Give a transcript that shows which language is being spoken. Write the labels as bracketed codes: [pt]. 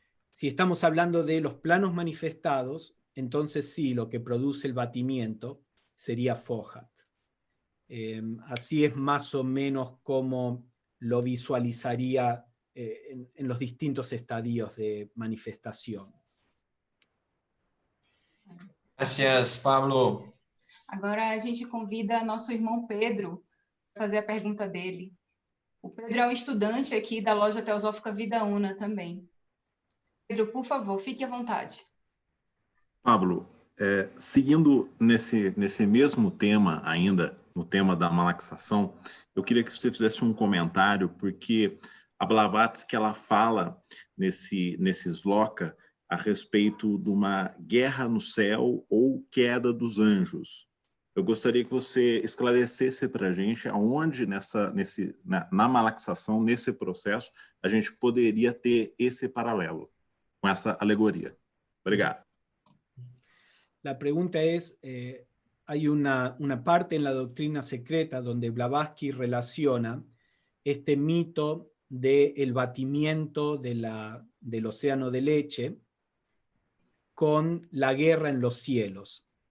[es] Si estamos hablando de los planos manifestados, entonces sí, lo que produce el batimiento sería Fohat. Así es más o menos como lo visualizaría en los distintos estadios de manifestación. Gracias, Pablo. [pt] Agora a gente convida nosso irmão Pedro para fazer a pergunta dele. O Pedro é um estudante aqui da Loja Teosófica Vida Una também. Pedro, por favor, fique à vontade. Pablo, seguindo nesse mesmo tema ainda, no tema da malaxação, eu queria que você fizesse um comentário, porque a Blavatsky ela fala nesse sloka a respeito de uma guerra no céu ou queda dos anjos. Eu gostaria que você esclarecesse para a gente aonde na malaxação, nesse processo, a gente poderia ter esse paralelo com essa alegoria. Obrigado. [es] La pregunta es, hay una parte en la doctrina secreta donde Blavatsky relaciona este mito del batimiento del océano de leche con la guerra en los cielos.